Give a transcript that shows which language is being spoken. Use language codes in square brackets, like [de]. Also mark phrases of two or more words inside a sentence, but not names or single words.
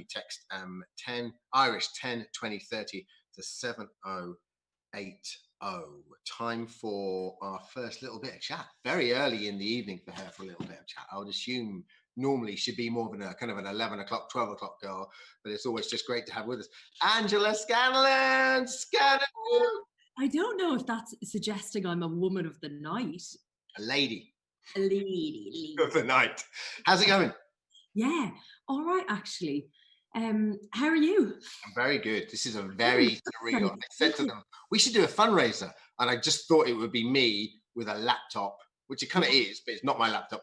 [en] Text 10 Irish 10 20 30 to 7080. Time for our first little bit of chat. Very early in the evening for her for a little bit of chat. I would assume normally she'd be more of a kind of an 11 o'clock, 12 o'clock girl, but it's always just great to have with us. Angela Scanlon! Scanlon! I don't know if that's suggesting I'm a woman of the night. A lady. A lady. Of the night. How's it going? Yeah, all right, actually. How are you? I'm very good. This is a very surreal. I said to them, we should do a fundraiser. And I just thought it would be me with a laptop, which it kind of is, but it's not my laptop.